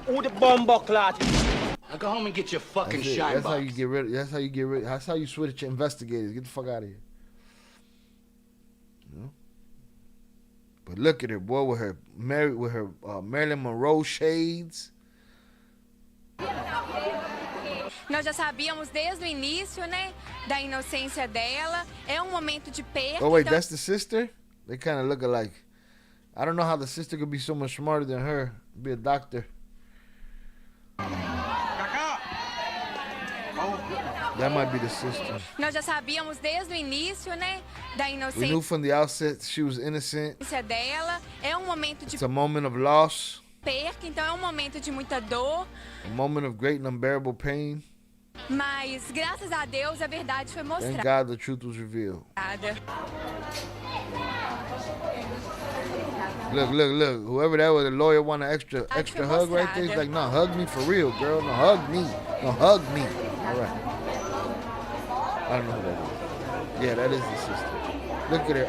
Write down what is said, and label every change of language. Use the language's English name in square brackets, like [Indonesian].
[English] Who the bumbo clot? Now go home and get your fucking That's it. shine That's box. how you get rid. That's how you get rid. That's how you switch your investigators. Get the fuck out of here. You know? But look at her, boy, with her Marilyn Monroe shades. [Portuguese] Nós já sabíamos desde o início, né, da inocência dela. É um momento de perda. [English] Oh wait, [Portuguese] então... [English] that's the sister? They kind of look alike. I don't know how the sister could be so much smarter than her. Be a doctor. That might be the sister. [Portuguese] Nós já sabíamos desde o início, né, da [English] We knew [Portuguese] inocência [English] from the outset she was innocent. [Portuguese] dela. É um momento de [English] It's a moment of loss, [Portuguese] perca, então é um momento de muita dor. [English] a moment of great and unbearable pain. [Portuguese] Mas graças a Deus a verdade foi [English] Thank [Portuguese] mostrada. [English] God the truth was revealed. Look. Whoever that was, the lawyer want an extra hug right there. He's like, no, hug me for real, girl. No, hug me. No, hug me. All right. I don't know who that is. Yeah, that is the sister. Look at her.